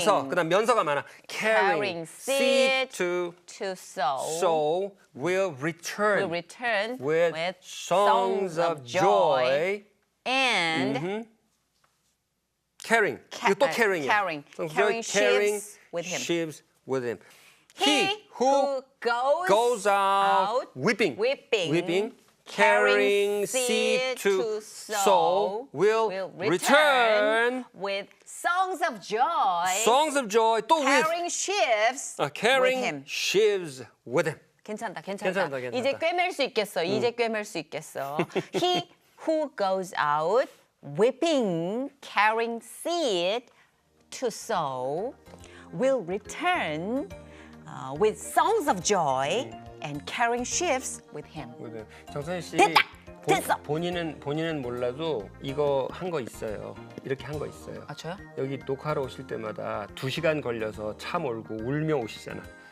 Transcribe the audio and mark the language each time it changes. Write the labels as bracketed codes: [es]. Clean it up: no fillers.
[ko] 울면서 그다음 면서가 많아. [en] carrying carrying seed to to sow sow will return, will return with songs of joy. and carrying. [ko] 이거 또 carrying이야. [en] carrying. carrying Carrying sheaves with him. sheaves with him. He who goes out weeping, carrying seed to sow will return with songs of joy. songs of joy [ko] 또 [en] with carrying sheaves with carrying him. sheaves with him. [ko] 괜찮다. 괜찮다. 이제 꿰맬 수 있겠어. 이제 꿰맬 수 있겠어. He who goes out whipping, carrying seed to sow, will return with songs of joy and carrying sheaves with him. 정선희 씨 됐다! 됐어! 본인은 몰라도 이거 한 거 있어요. 이렇게 한 거 있어요. 아 저요? 여기 녹화하러 오실 때마다 2시간 걸려서 차 몰고 울며 오시잖아.